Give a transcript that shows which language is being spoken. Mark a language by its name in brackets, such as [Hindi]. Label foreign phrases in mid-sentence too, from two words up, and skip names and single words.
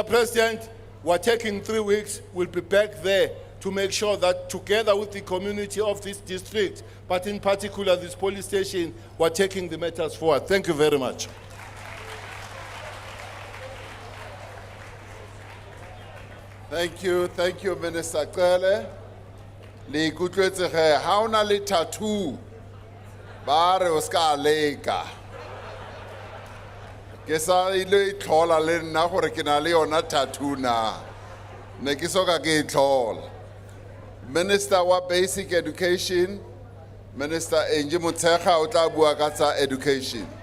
[English] President, we're taking 3 weeks. We'll be back there to make sure that together with the community of this district, but in particular this police station, we're taking the matters forward. Thank you very much. Thank you, Minister Cele. [Northern Sotho] Le ikutlwetse ge ha ona le tattoo ba re o ska leka. Ke sa ile itlhola le nna gore ke na le yona tattoo na. Ne ke soka ke itlhola. Minister wa Basic Education, Minister Enji Motshekga o tla bua ka tsa education.